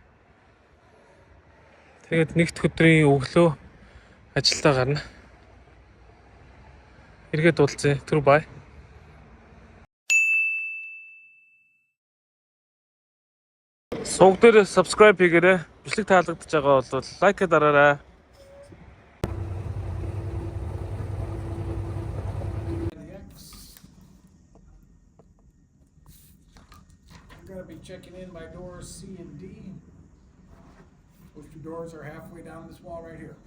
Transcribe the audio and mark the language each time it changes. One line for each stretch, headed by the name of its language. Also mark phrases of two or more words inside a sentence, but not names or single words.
Mongolian: Тэгээд нэгд өдрийн өглөө ажилдаа гарна. Эргээд уулзъя. Түр бай. Сувг дээр subscribe хийгээрэй. Бичлэг таалагдж байгаа бол лайк дараарай.
English: I'm going to be checking in by doors C and D. Those two doors are halfway down this wall right here.